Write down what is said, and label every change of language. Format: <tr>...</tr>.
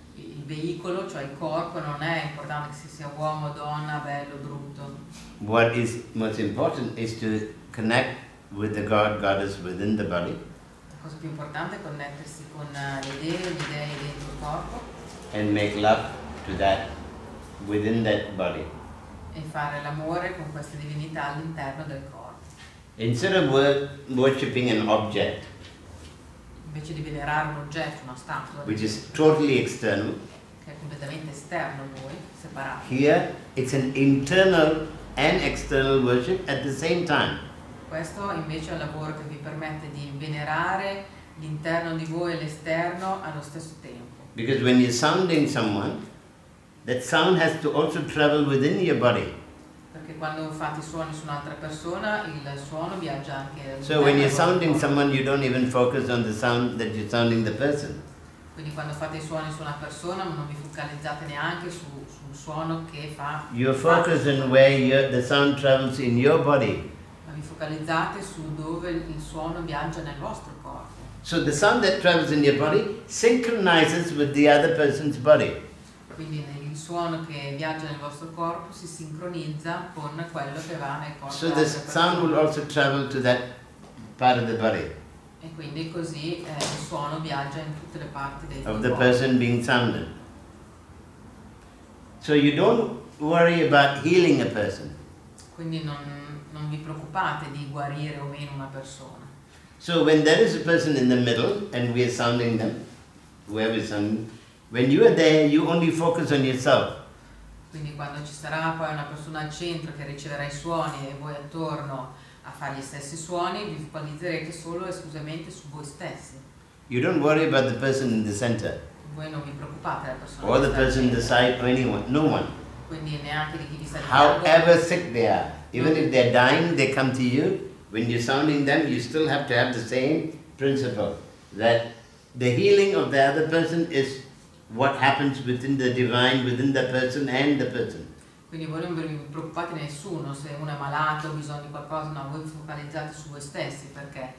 <it>Il veicolo, cioè il corpo, non è importante che sia uomo, donna, bello, brutto.</it> <en>What is most important is to connect with the God, goddess within the body.</en> <it>La cosa più importante è connettersi con le dei dentro il corpo.</it> <en>And make love to that within that body.</en> <it>E fare l'amore con queste divinità all'interno del corpo.</it> <en>Instead of worshipping an object,</en> <it>Invece di venerare un oggetto, una statua,</it> <en>which is totally external,</en> <it>che è completamente esterno a voi, separato.</it> <en>here it's an internal and external worship at the same time.</en> <it>Questo invece è un lavoro che vi permette di venerare l'interno di voi e l'esterno allo stesso tempo.</it> <en>Because when you're sounding someone, that sound has to also travel within your body.</en> <it>Perché quando fate i suoni su un'altra persona, il suono viaggia anche</it> <en>So when you're sounding someone, you don't even focus on the sound that you're sounding the person.</en> <it>Quindi quando fate i suoni su una persona non vi focalizzate neanche sul suono che fa.</it> <en>You focus on where the sound travels in your body.</en> <it>Ma vi focalizzate su dove il suono viaggia nel vostro corpo.</it> <en>So the sound that travels in your body synchronizes with the other person's body.</en> <it>Quindi il suono che viaggia nel vostro corpo si sincronizza con quello che va nel corpo.</it> <en>So the sound will also travel to that part of the body.</en> <it>E quindi così il suono viaggia in tutte le parti del corpo.</it> <en>Of the person being sounded. So you don't worry about healing a person.</en> <it>Quindi non vi preoccupate di guarire o meno una persona.</it> <en>So when there is a person in the middle and we are sounding them, whoever is sounding, when you are there, you only focus on yourself.</en> <it>Quindi quando ci sarà poi una persona al centro che riceverà i suoni e voi attorno a fare gli stessi suoni, vi focalizzerete solo e esclusivamente su voi stessi.</it> <en>You don't worry about the person in the center.</en> <it>Voi non vi preoccupate della persona</it> <en>Or</en> <it>che</it> <en>the</en> <it>sta al</it> <en>person in the</en> <it>centro.</it> <en>side, or anyone, no one.</en> <it>Quindi neanche di chi vi sta di fianco.</it> <en>However sick they are, even if they're dying, they come to you. When you're sounding them, you still have to have the same principle, that the healing of the other person is what happens within the divine, within the person and the person.</en> <it>Quindi voi non vi preoccupate nessuno se uno è malato o ha bisogno di qualcosa, no, voi vi focalizzate su voi stessi perché.</it>